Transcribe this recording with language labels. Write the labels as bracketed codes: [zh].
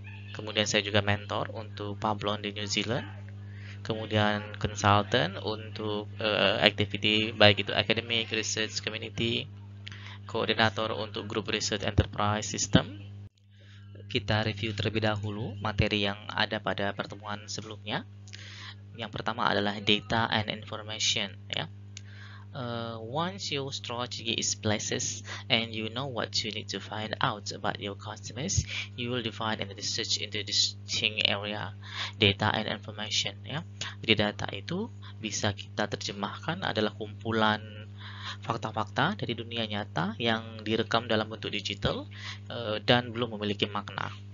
[id] Kemudian saya juga mentor untuk Pablon di New Zealand, kemudian consultant untuk activity baik itu academic, research, community, koordinator untuk grup research enterprise system. Kita review terlebih dahulu materi yang ada pada pertemuan sebelumnya. Yang pertama adalah data and information, ya. [en] Once your strategy is placed and you know what you need to find out about your customers, you will divide and research into distinct area, data and information, ya. [id] Jadi data itu bisa kita terjemahkan adalah kumpulan fakta-fakta dari dunia nyata yang direkam dalam bentuk digital dan belum memiliki makna.